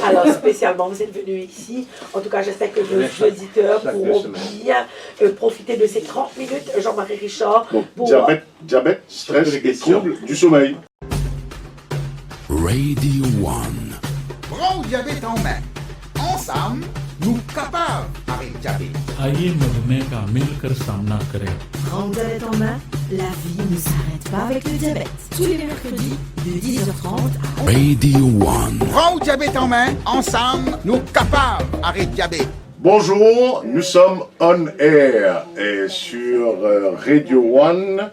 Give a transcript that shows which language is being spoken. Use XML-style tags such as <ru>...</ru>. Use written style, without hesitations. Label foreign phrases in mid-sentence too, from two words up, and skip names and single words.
<fr>Alors, spécialement, vous êtes venu ici. En tout cas, j'espère que nos auditeurs pourront bien profiter de ces 30 minutes. Jean-Marie Richard. Donc, diabète, stress et troubles du sommeil. Radio One. Prends le diabète en main. Ensemble, nous capables avec diabète.</fr> <hi>आइए मधुमेह का मिलकर सामना करें।</hi> <fr>Prends le diabète en main, la vie ne s'arrête pas avec le diabète. Tous les mercredis de 10h30 à Radio One. Prends le diabète en main. Ensemble, nous capables avec diabète. Bonjour, nous sommes on air et sur Radio One.</fr>